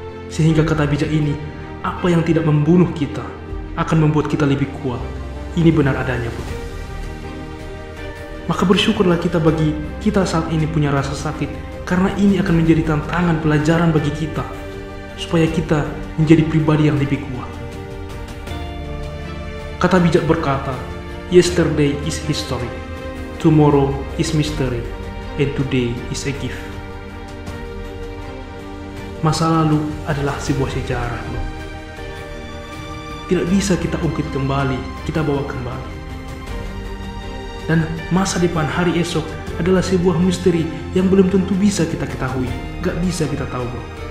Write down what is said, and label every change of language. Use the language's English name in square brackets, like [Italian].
[Indonesian] Sehingga kata bijak ini, apa yang tidak membunuh kita akan membuat kita lebih kuat. Ini benar adanya, bro. Maka bersyukurlah kita bagi kita saat ini punya rasa sakit, karena ini akan menjadi tantangan pelajaran bagi kita, supaya kita menjadi pribadi yang lebih kuat. Kata bijak berkata, [English] yesterday is history, tomorrow is mystery, and today is a gift. [Indonesian] Masa lalu adalah sebuah sejarah, bro. Tidak bisa kita ungkit kembali, kita bawa kembali. Dan masa depan, hari esok adalah sebuah misteri yang belum tentu bisa kita ketahui. Gak bisa kita tahu, bro.